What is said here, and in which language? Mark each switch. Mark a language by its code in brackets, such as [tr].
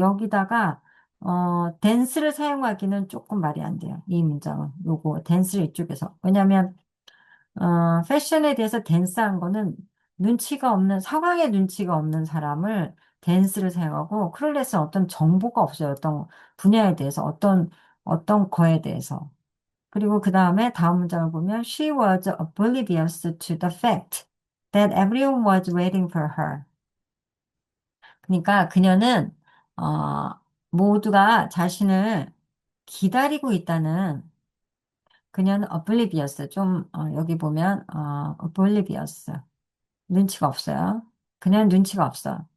[ko] 여기다가 댄스를 사용하기는 조금 말이 안 돼요. 이 문장은. 요거 댄스를 이쪽에서. 왜냐하면 패션에 대해서 댄스한 거는 상황에 눈치가 없는 사람을 댄스를 사용하고, 클래스는 어떤 정보가 없어요. 어떤 분야에 대해서, 어떤 거에 대해서. 그리고 그 다음에 다음 문장을 보면, [en] she was oblivious to the fact that everyone was waiting for her. [ko] 그러니까 그녀는, 어, 모두가 자신을 기다리고 있다는 그녀는 oblivious. 여기 보면, oblivious. 눈치가 없어요. 그냥 눈치가 없어.